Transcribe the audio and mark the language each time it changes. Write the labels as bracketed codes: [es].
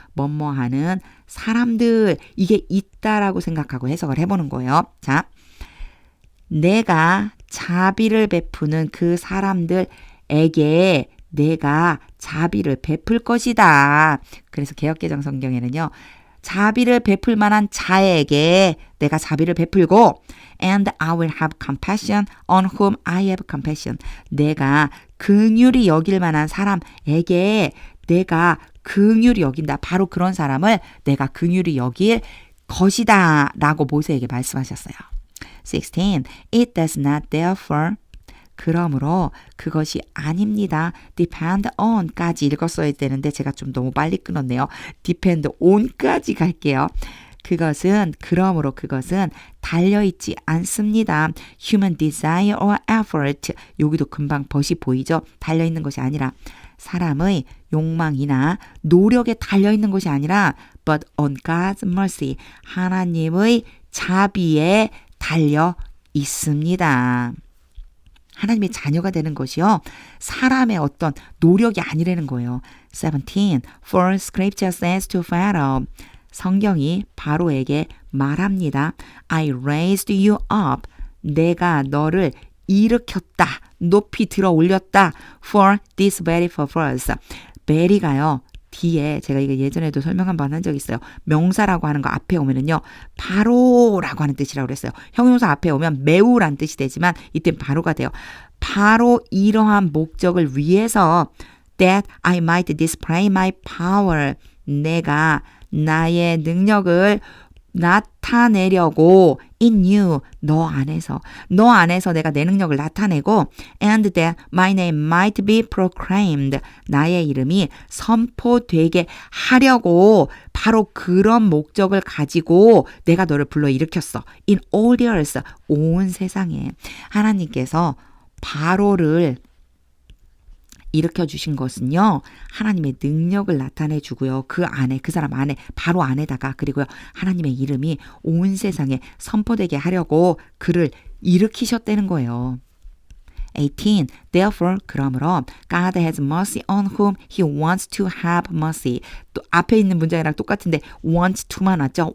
[ko] 뭐뭐 하는 사람들, 이게 있다라고 생각하고 해석을 해보는 거예요. 자, 내가 자비를 베푸는 그 사람들에게 내가 자비를 베풀 것이다. 그래서 개역개정 성경에는요. 자비를 베풀 만한 자에게 내가 자비를 베풀고 [en] and I will have compassion on whom I have compassion. [ko] 내가 긍휼히 여길 만한 사람에게 내가 긍휼히 여긴다. 바로 그런 사람을 내가 긍휼히 여길 것이다 라고 모세에게 말씀하셨어요. 16. [en] It does not therefore [ko] 그러므로 그것이 아닙니다. depend on까지 읽었어야 되는데 제가 좀 너무 빨리 끊었네요. depend on까지 갈게요. 그러므로 그것은 달려있지 않습니다. [en] human desire or effort. [ko] 여기도 금방 벗이 보이죠? 달려있는 것이 아니라 사람의 욕망이나 노력에 달려있는 것이 아니라 [en] but on God's mercy. [ko] 하나님의 자비에 달려 있습니다. 하나님의 자녀가 되는 것이요. 사람의 어떤 노력이 아니라는 거예요. 17. [en] For scripture says to Pharaoh. [ko] 성경이 바로에게 말합니다. [en] I raised you up. [ko] 내가 너를 일으켰다. 높이 들어 올렸다. [en] For this very purpose. [ko] very가요. 뒤에 제가 이거 예전에도 설명 한번 한 적 있어요. 명사라고 하는 거 앞에 오면은요. 바로라고 하는 뜻이라고 그랬어요. 형용사 앞에 오면 매우란 뜻이 되지만 이땐 바로가 돼요. 바로 이러한 목적을 위해서 [en] that I might display my power. [ko] 내가 나의 능력을 나타내려고 [en] in you, [ko] 너 안에서 내가 내 능력을 나타내고 [en] and that my name might be proclaimed, [ko] 나의 이름이 선포되게 하려고 바로 그런 목적을 가지고 내가 너를 불러일으켰어. [en] in all the earth, [ko] 온 세상에. 하나님께서 바로를 일으켜주신 것은요. 하나님의 능력을 나타내 주고요. 그 안에, 그 사람 안에, 바로 안에다가 그리고요. 하나님의 이름이 온 세상에 선포되게 하려고 그를 일으키셨다는 거예요. 18. [en] Therefore, [ko] 그러므로 [en] God has mercy on whom He wants to have mercy. [ko] 또 앞에 있는 문장이랑 똑같은데 wants to만 왔죠?